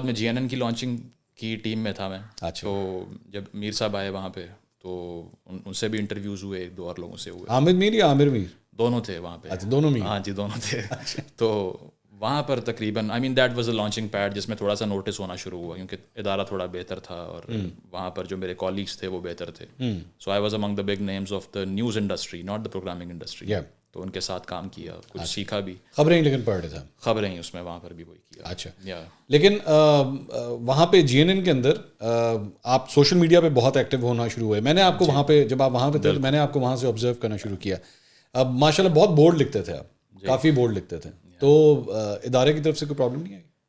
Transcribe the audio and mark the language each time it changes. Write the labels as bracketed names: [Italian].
[Urdu] میں جی N N کی launching کی ٹیم میں تھا میں. تو جب میر صاحب آئے وہاں پہ تو ان سے بھی انٹرویوز ہوئے, 1-2 اور لوگوں سے ہوئے. عامر میر یا عامر میر؟ دونوں تھے وہاں پہ. اچھا, دونوں میر. ہاں جی, دونوں تھے. تو وہاں پر تقریباً [English] I mean that was a launching pad [Urdu] جس میں تھوڑا سا نوٹس ہونا شروع ہوا, کیونکہ ادارہ تھوڑا بہتر تھا, اور وہاں پر جو میرے کالیگس تھے وہ بہتر تھے. [English] So I was among the big names of the news industry, not the programming industry. [Urdu] تو ان کے ساتھ کام کیا, کچھ سیکھا بھی. خبریں لیکن پڑھ رہے تھے؟ خبریں ہی اس میں وہاں پر بھی وہی کیا. اچھا, لیکن وہاں پہ جی این این کے اندر آپ سوشل میڈیا پہ بہت ایکٹیو ہونا شروع ہوئے. میں نے آپ کو وہاں پہ, جب آپ وہاں پہ تھے تو میں نے آپ کو وہاں سے آبزرو کرنا شروع کیا. اب ماشاء اللہ بہت بورڈ لکھتے تھے آپ, کافی بورڈ لکھتے تھے. تو ادارے کی طرف سے کوئی پرابلم نہیں آئی؟